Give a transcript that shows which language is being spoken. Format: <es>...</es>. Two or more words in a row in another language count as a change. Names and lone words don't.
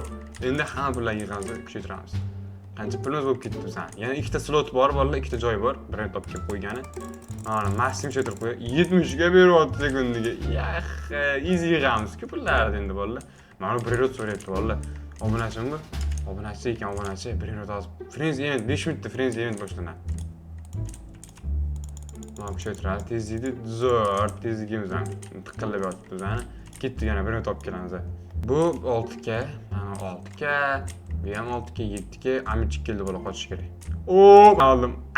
<uz>Endi hamma pullarni yig'amiz, kuchaytiramiz. Qancha pulimiz bo'lib ketdi bizdan? Yana ikkita slot bor, bolalar, ikkita joy bor. Birini topib kelib qo'ygani. Mana maksimum kuchaytirib qo'y. 70 ga beryapti sekundiga. Yaxshi, easy yig'amiz-ku pullarni endi bolalar. Mana bir rot so'rayapti bolalar. Obunachimmi? Obunachi ekan, obunachi. Bir rot hozir. Friends event 5 minutda Friends event boshlanadi. Mana kuchaytiradi, tezlikni zo'r, tezligimiz ham tiqillab yotibdi bizani. Ketdi yana birini topib kelamiz. Bu 6 ga, mana 6 ga. Bu ham 6 ga, 7 ga, amichik keldi bola qochish kerak. Oldim.</uz>